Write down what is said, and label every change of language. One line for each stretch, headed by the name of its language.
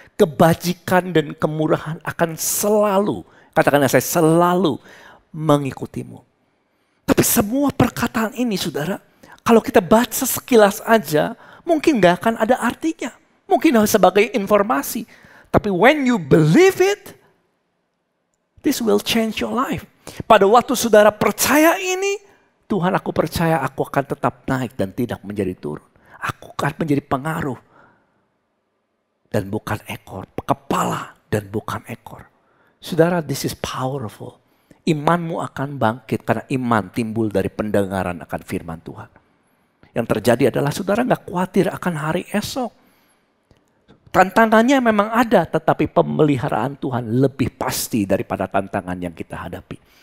Indonesian: Kebajikan dan kemurahan akan selalu, katakanlah saya, selalu mengikutimu. Tapi semua perkataan ini saudara, kalau kita baca sekilas aja, mungkin gak akan ada artinya. Mungkin sebagai informasi.
English: Tapi when you believe it, this will change your life.
Indonesian: Pada waktu saudara percaya ini, Tuhan, aku percaya aku akan tetap naik dan tidak menjadi turun. Aku akan menjadi pengaruh dan bukan ekor, kepala dan bukan ekor.
English: Saudara, this is powerful.
Indonesian: Imanmu akan bangkit karena iman timbul dari pendengaran akan firman Tuhan. Yang terjadi adalah saudara gak khawatir akan hari esok. Tantangannya memang ada, tetapi pemeliharaan Tuhan lebih pasti daripada tantangan yang kita hadapi.